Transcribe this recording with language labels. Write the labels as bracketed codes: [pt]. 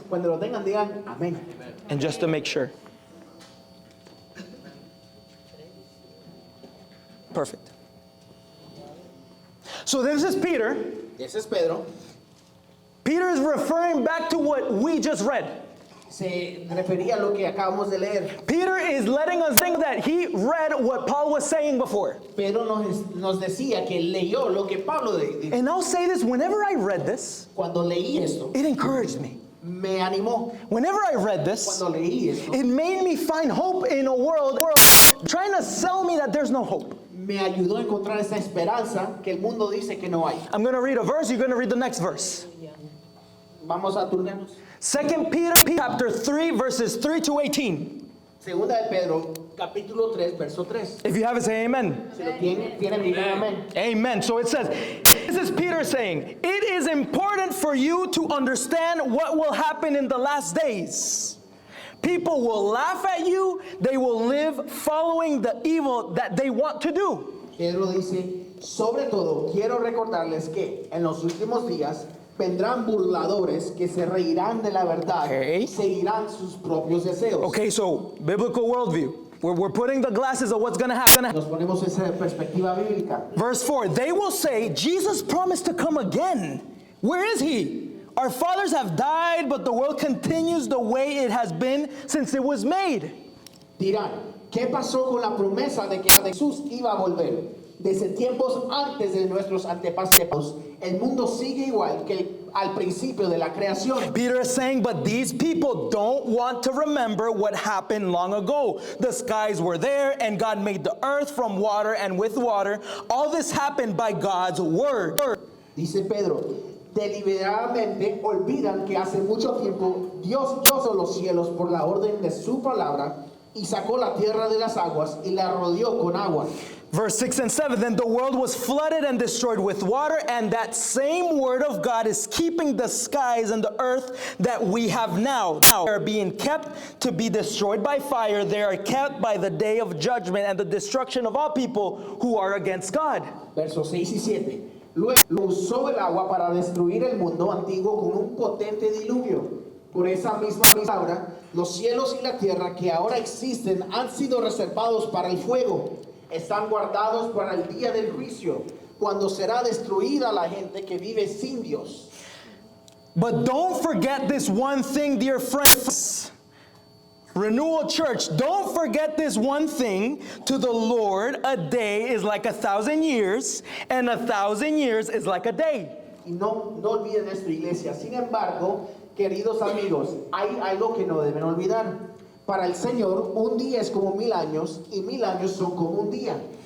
[es] Cuando lo tengan, digan amén. [en] And just to make sure. Perfect. So this is Peter. [es] Ese es Pedro. [en] Peter is referring back to what we just read. [es] Se refería a lo que acabamos de leer. [en] Peter is letting us think that he read what Paul was saying before. [es] Pedro nos decía que leyó lo que Pablo dijo. [en] And I'll say this, whenever I read this, [es] Cuando leí esto, [en] it encouraged me. [es] me animó. [en] Whenever I read this, [es] Cuando leí esto, [en] it made me find hope in a world trying to sell me that there's no hope. [es] me ayudó a encontrar esa esperanza que el mundo dice que no hay. [en] I'm going to read a verse, you're going to read the next verse. [es] Vamos a turnarnos. [en] 2 Peter chapter 3 verses 3 to 18. [es] Segunda de Pedro, capítulo 3, verso 3. [en] If you have it, say amen. [es] Si lo tienen, digan amén. [en] Amen. So it says, this is Peter saying, it is important for you to understand what will happen in the last days. People will laugh at you. They will live following the evil that they want to do. [es] Pedro dice, sobre todo quiero recordarles que en los últimos días vendrán burladores que se reirán de la verdad [en] Okay. [es] y seguirán sus propios deseos. [en] Okay, so biblical worldview. We're putting the glasses of what's going to happen. [es] Nos ponemos esa perspectiva bíblica. [en] Verse 4, they will say, Jesus promised to come again. Where is he? Our fathers have died, but the world continues the way it has been since it was made. [es] Dirán, ¿qué pasó con la promesa de que Jesús iba a volver? Desde tiempos antes de nuestros antepasados, el mundo sigue igual que al principio de la creación. [en] Peter is saying, but these people don't want to remember what happened long ago. The skies were there, and God made the earth from water and with water. All this happened by God's word. [es] Dice Pedro, deliberadamente olvidan que hace mucho tiempo Dios hizo los cielos por la orden de su palabra y sacó la tierra de las aguas y la rodeó con agua. Verse 6 and 7, then the world was flooded and destroyed with water, and that same word of God is keeping the skies and the earth that we have now. Now they are being kept to be destroyed by fire. They are kept by the day of judgment and the destruction of all people who are against God. Versos 6 y 7. Luego usó el agua para destruir el mundo antiguo con un potente diluvio. Por esa misma palabra, los cielos y la tierra que ahora existen han sido reservados para el fuego. Están guardados para el día del juicio, cuando será destruida la gente que vive sin Dios. [en] But don't forget this one thing, dear friends. Renewal Church, don't forget this one thing. To the Lord, a day is like 1,000 years, and 1,000 years is like a day. [es] Y no olviden esto, iglesia. Sin embargo, queridos amigos, hay algo que no deben olvidar. Para el Señor, un día es como 1000 años, y 1000 años son como un día.